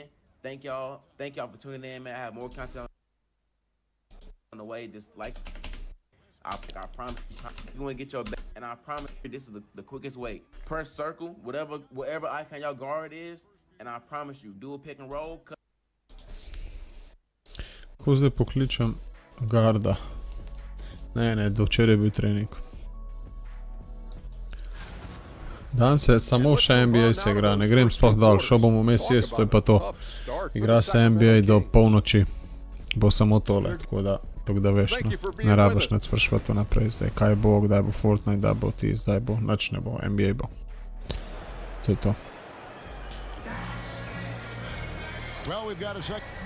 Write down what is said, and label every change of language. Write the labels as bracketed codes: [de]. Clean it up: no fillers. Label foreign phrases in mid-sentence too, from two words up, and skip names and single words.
[en] Thank y'all for tuning in, man. I have more content on the way. Just like I promise you, if you want to get your badge, and I promise you, this is the quickest way. Per circle, whatever icon your guard is, and I promise you, do a pick and roll, cut. [sl] Ko zdaj pokličem garda? Ne, do včeraj je bil trening. Dan se samo še NBA se igra, ne grem sploh dal, šel bom vmes jest, to je pa to. Igra se NBA do polnoči, bo samo tole, tako da veš, no. Ne rabiš nič spraševati naprej zdaj, kaj bo, kdaj bo Fortnite, kdaj bo ti, zdaj bo, nič ne bo, NBA bo. To je to. [en] Well, we've got a sec.